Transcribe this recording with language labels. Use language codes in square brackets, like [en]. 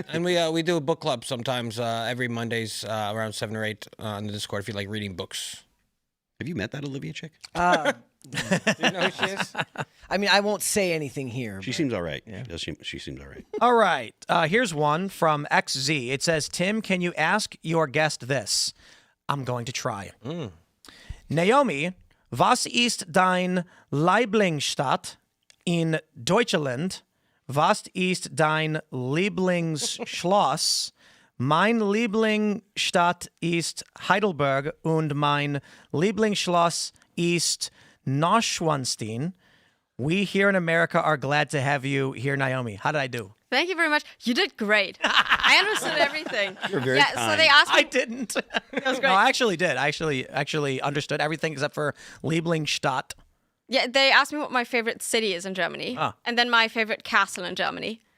[en] And we do a book club sometimes every Mondays around 7 or 8 on the Discord if you like reading books. Have you met that Olivia chick? Do you know who she is? I mean, I won't say anything here. She seems all right. Yeah. She seems all right. All right. Here's one from XZ. It says, Tim, can you ask your guest this? I'm going to try. [de] Naomi, was ist dein Lieblingsstadt in Deutschland? Was ist dein Lieblingsschloss? Mein Lieblingsstadt ist Heidelberg und mein Lieblingsschloss ist Neuschwanstein. [en] We here in America are glad to have you here, Naomi. How did I do? Thank you very much. You did great. I understood everything. You're very So kind. they asked me. I didn't. That was great. No, I actually did. I actually understood everything except for Lieblingsstadt. Yeah, they asked me what my favorite city is in Germany, and then my favorite castle in Germany.